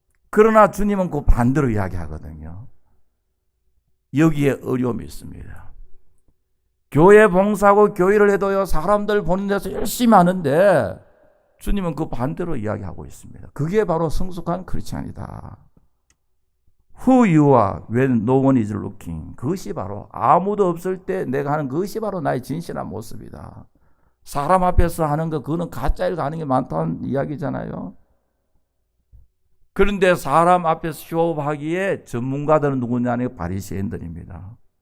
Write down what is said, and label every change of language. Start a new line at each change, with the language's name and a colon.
Korean: 그러나 주님은 그 반대로 이야기하거든요. 여기에 어려움이 있습니다. 교회 봉사하고 교회를 해도요, 사람들 보는 데서 열심히 하는데 주님은 그 반대로 이야기하고 있습니다. 그게 바로 성숙한 크리스찬이다.
English: Who you are when no one is looking.
Korean: 그것이 바로 아무도 없을 때 내가 하는 것이 바로 나의 진실한 모습이다. 사람 앞에서 하는 거 그거는 가짜일 가능성이 많다는 이야기잖아요. 그런데 사람 앞에서 쇼업하기에 전문가들은 누구냐는 바리새인들입니다.